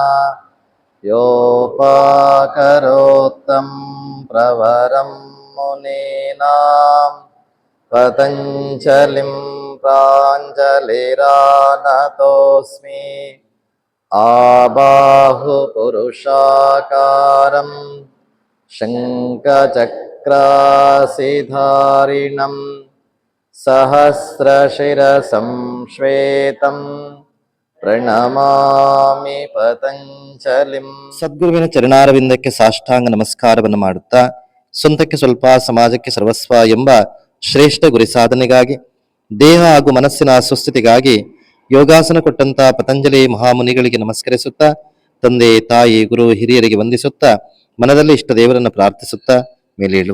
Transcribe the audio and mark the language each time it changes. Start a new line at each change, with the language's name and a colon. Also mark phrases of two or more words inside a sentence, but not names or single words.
Sanskrit: योपाकरोत्तं प्रवरं मुनीनां पतञ्जलिं प्राञ्जलिरानतोऽस्मि आबाहुपुरुषाकारं शङ्खचक्रासिधारिणं सहस्रशिरसं श्वेतं ಪ್ರಣಮಾಮಿ ಪತಂಜಲಿಂ.
Kannada: ಸದ್ಗುರುವಿನ ಚರಣಾರವಿಂದಕ್ಕೆ ಸಾಷ್ಟಾಂಗ ನಮಸ್ಕಾರವನ್ನು ಮಾಡುತ್ತಾ, ಸ್ವಂತಕ್ಕೆ ಸ್ವಲ್ಪ ಸಮಾಜಕ್ಕೆ ಸರ್ವಸ್ವ ಎಂಬ ಶ್ರೇಷ್ಠ ಗುರಿ ಸಾಧನೆಗಾಗಿ, ದೇಹ ಹಾಗೂ ಮನಸ್ಸಿನ ಸುಸ್ಥಿತಿಗಾಗಿ ಯೋಗಾಸನ ಕೊಟ್ಟಂತ ಪತಂಜಲಿ ಮಹಾಮುನಿಗಳಿಗೆ ನಮಸ್ಕರಿಸುತ್ತಾ, ತಂದೆ ತಾಯಿ ಗುರು ಹಿರಿಯರಿಗೆ ವಂದಿಸುತ್ತಾ, ಮನದಲ್ಲಿ ಇಷ್ಟ ದೇವರನ್ನು ಪ್ರಾರ್ಥಿಸುತ್ತಾ ಮೇಲೇಳುವ.